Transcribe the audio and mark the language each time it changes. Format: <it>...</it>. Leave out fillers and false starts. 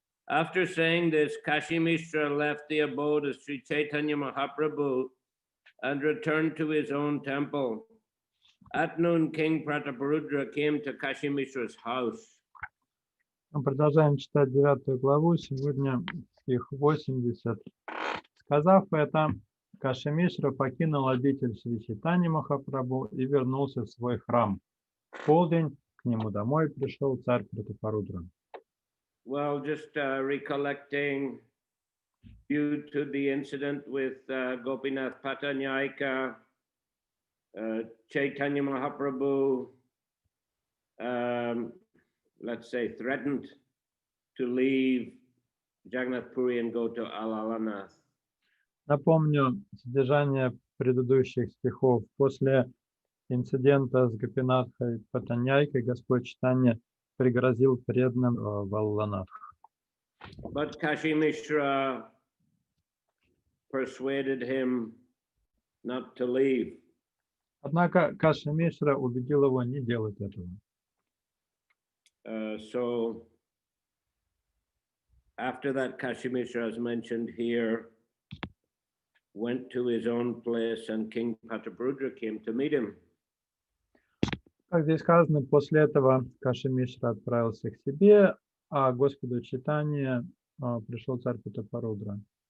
<en>After saying this, Kashimishra left the abode of Sri Chaitanya Mahaprabhu and returned to his own temple. At noon, King Prataparudra came to Kashimishra's house.</en> <ru>Мы продолжаем читать 9 главу, сегодня стих 80. Сказав это, Кашимишра покинул обитель Шри Чайтаньи Махапрабху и вернулся в свой храм. В полдень к нему домой пришел царь Пратапарудра.</ru> <en>Well, just recollecting due to the incident with Gopinath Patanyayika, Chaitanya Mahaprabhu, let's say, threatened to leave Jagannath Puri and go to Alalanath.</en> <ru>Напомню содержание предыдущих стихов. После инцидента с Гопинатхой Патаньяйкой Господь Чайтанья пригрозил преданным в Алланах.</ru> <en>But Kashimishra persuaded him not to leave.</en> <ru>Однако Кашимишра убедил его не делать этого.</ru> <en>So after that, Kashimishra, as mentioned here, went to his own place and King Prataparudra came to meet him.</en> <ru>Как здесь сказано, после этого Кашимишра отправился к себе, а Господу Чайтанье пришел царь Пратапарудра.</ru>